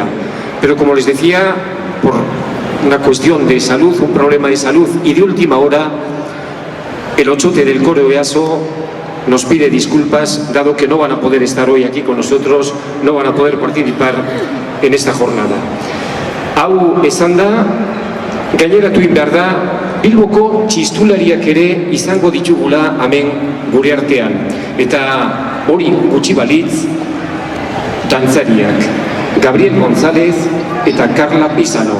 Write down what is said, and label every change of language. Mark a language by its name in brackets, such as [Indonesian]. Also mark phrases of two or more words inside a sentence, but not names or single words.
[Spanish] Pero como les decía, por una cuestión de salud, un problema de salud y de última hora, el Otsote del coro Easo nos pide disculpas, dado que no van a poder estar hoy aquí con nosotros, no van a poder participar en esta jornada. [Basque] Hau esanda, gaineratu behar da, Bilboko txistulariak ere izango ditugula hemen gure artean. Eta hori gutxi balitz, dantzariak, Gabriel González eta Carla Pisano.